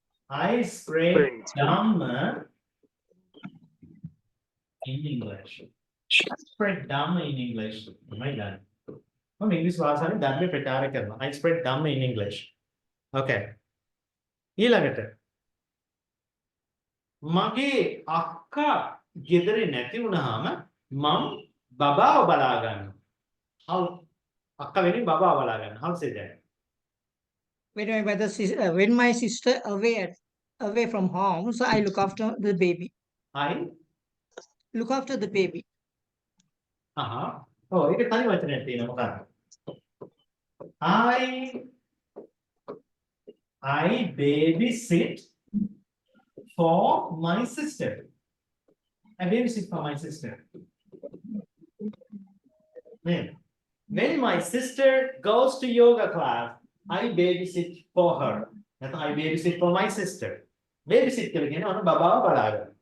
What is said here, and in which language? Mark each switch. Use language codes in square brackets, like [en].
[en] I spread Dhamma in English. Spread Dhamma in English. Oh my God. [si] මම ඉංග්‍රීසි භාෂාවෙන් ධර්මයේ ප්‍රචාරය කරනවා. [en] I spread Dhamma in English. Okay. [si] ඊළඟට මගේ අක්කා ගෙදර නැති වුණාම මම බබාව බලා ගන්නවා. How අක්කා වෙනින් බබාව බලා ගන්නවා. [en] How say that? When my sister away from home, so I look after the baby. I Look after the baby. [si] Oh, ඒක තනි වචනයක් තියෙනවා මොකක්ද? [en] I babysit for my sister. I babysit for my sister. When my sister goes to yoga class, I babysit for her. නැත්නම් I babysit for my sister. [si] Babysit කියලා කියන්නේ ඔන්න බබාව බලාගන්න.